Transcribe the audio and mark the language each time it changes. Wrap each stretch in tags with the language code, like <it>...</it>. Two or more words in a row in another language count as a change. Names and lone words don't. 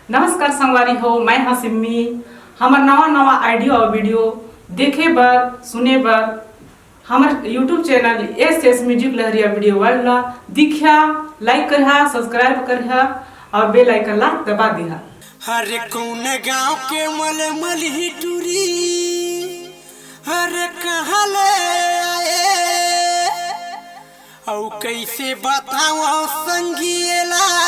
<hne>नमस्कार संगवारी हो, मैं हाँ सिम्मी। हमार नवा आइडियो और वीडियो देखे बर सुने बर हमार</hne> <en>YouTube channel</en> <hne>एस म्यूजिक लहरिया वीडियो वाला दिखा, लाइक करिहा, सब्सक्राइब करिहा और</hne> <en>bell icon</en> <hne>ला दबा दिहा। हर कौन गाँव के मलमली टूरी हर कहाँ ले आए औ कैसे बताओ संगीला</hne>